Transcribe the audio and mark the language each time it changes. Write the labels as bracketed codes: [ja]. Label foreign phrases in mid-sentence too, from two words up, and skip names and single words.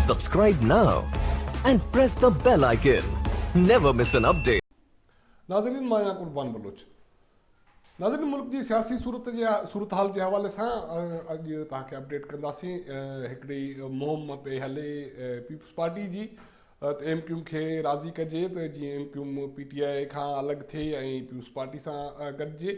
[en] Subscribe now and press the bell icon. Never miss an update. [sd] नाज़रीन मां आहियां कुर्बान बलोच। नाज़रीन मुल्क जी सियासी सूरत हाल जे हवाले सां अॼु तव्हांखे अपडेट कंदासीं। हिकिड़ी मुहिम पे हले पीपल्स पार्टी जी त MQ खे राज़ी कजे त जीअं MQ PTI खां अलॻि थिए ऐं पीपल्स पार्टी सां गॾिजे।